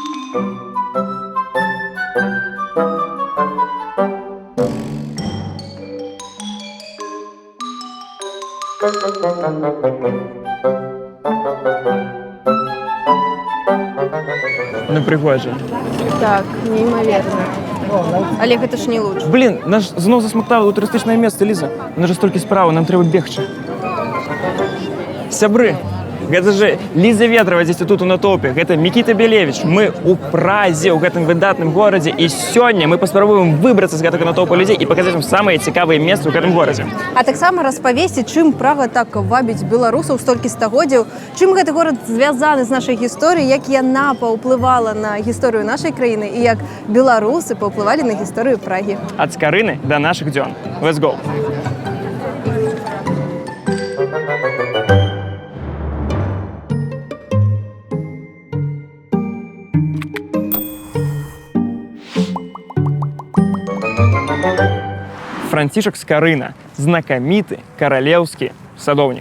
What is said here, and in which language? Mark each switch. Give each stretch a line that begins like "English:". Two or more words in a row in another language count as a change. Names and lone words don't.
Ukrainian: Ну, пригожа. Так, неймоверно.
Russian: Олег, это ж не лучше.
Ukrainian: Блін, нас знов засмоктало туристичне місце, Ліза. У нас же стільки справи, нам треба бігче.
Belarusian: Сябры, гэта же Лиза Ветрова
Russian: здесь тут
Belarusian: у натоўпе, гэта Мікіта Белевич. Мы у Празе, у гэтым выдатным горадзе, і сёння мы паспрабуем выбрацца з гэтага натоўпа людзей і паказаць вам самыя цікавыя месцы ў гэтым горадзе. А таксама распавесці, чым Прага так вабіць беларусаў столькі стагоддзяў, чым гэты горад звязаны з нашай гісторыяй, як яна паўплывала на гісторыю нашай краіны і як беларусы паўплывалі на гісторыю Прагі. Ад Скарыны да нашых дзён.
English: Let's go!
Belarusian: Францішак Скарына, знакаміты каралеўскі садоўнік.